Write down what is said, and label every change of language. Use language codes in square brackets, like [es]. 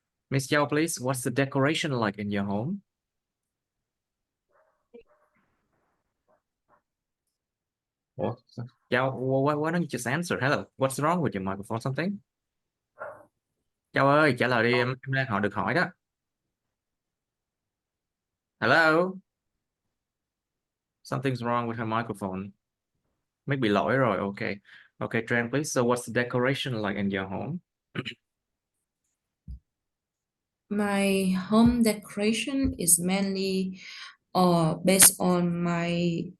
[en] Miss Zhao, please, what's the decoration like in your home? What? Zhao, why don't you just answer? Hello, what's wrong with your microphone, something? [vi] Zhao ơi, trả lời đi, em đang hỏi được hỏi đó. [en] Hello? Something's wrong with her microphone. Maybe [vi] lỗi rồi, [en] okay. Okay, Tran, please. So what's the decoration like in your home? My home decoration is mainly based on my